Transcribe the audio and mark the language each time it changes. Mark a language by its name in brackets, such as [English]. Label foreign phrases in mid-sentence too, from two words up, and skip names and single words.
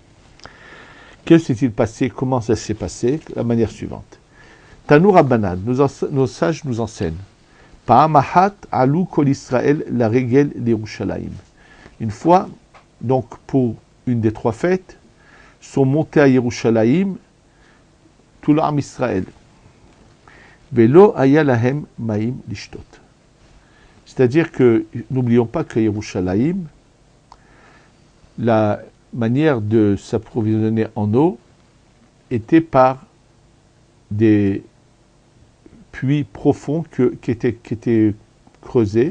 [French] Que s'est-il passé? Comment ça s'est passé? De la manière suivante. [Hebrew] תנו רבנן, [French] nos sages nous enseignent. [Hebrew] פעם אחת עלו כל ישראל לרגל לירושלים. [French] Une fois, donc pour une des 3 fêtes, sont montés à Yerushalayim tout l'âme Israël. [Hebrew] ולא היה להם מים לשתות. [French] C'est-à-dire que, n'oublions pas qu'à Yerushalayim, la manière de s'approvisionner en eau était par des puits profonds qui étaient creusés.